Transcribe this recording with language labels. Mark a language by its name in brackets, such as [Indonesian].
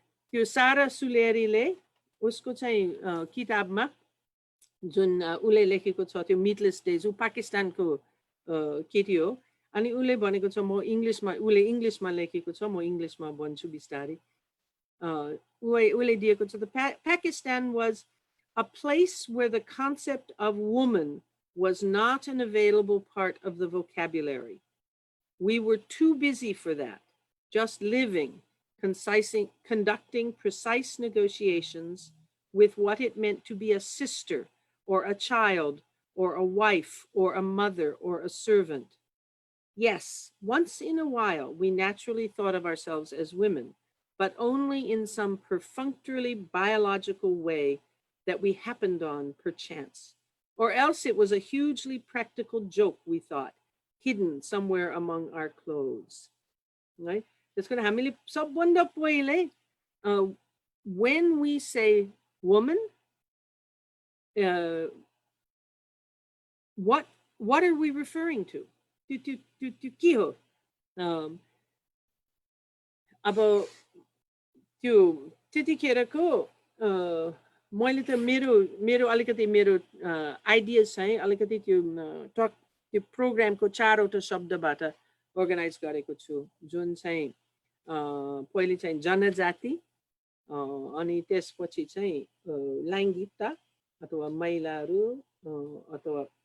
[Nepali] त्यो सारा सुलेरीले उसको चाहिँ किताबमा जुन उसले लेखेको छ त्यो मिटलेस डेज ऊ पाकिस्तानको केटी हो अनि उसले भनेको छ म उसले इङ्ग्लिसमा लेखेको छ म इङ्ग्लिसमा भन्छु बिस्तारै उसले दिएको छ [English] Pakistan was a place where the concept of woman was not an available part of the vocabulary. We were too busy for that, just living, conducting precise negotiations with what it meant to be a sister or a child or a wife or a mother or a servant. Yes, once in a while, we naturally thought of ourselves as women, but only in some perfunctorily biological way that we happened on perchance. Or else it was a hugely practical joke, we thought, hidden somewhere among our clothes. Right? That's going to [Nepali] hamili sabanda pहिले [English] when we say woman, what are we referring to? [Nepali] के हो अब त्यो त्यतिखेरको मैले त मेरो अलिकति मेरो आइडियाज चाहिँ अलिकति त्यो प्रोग्रामको 4वटा शब्दबाट अर्गनाइज गरेको छु जुन चाहिँ पहिले चाहिँ जनजाति अनि त्यसपछि चाहिँ लैङ्गिकता अथवा महिलाहरू अथवा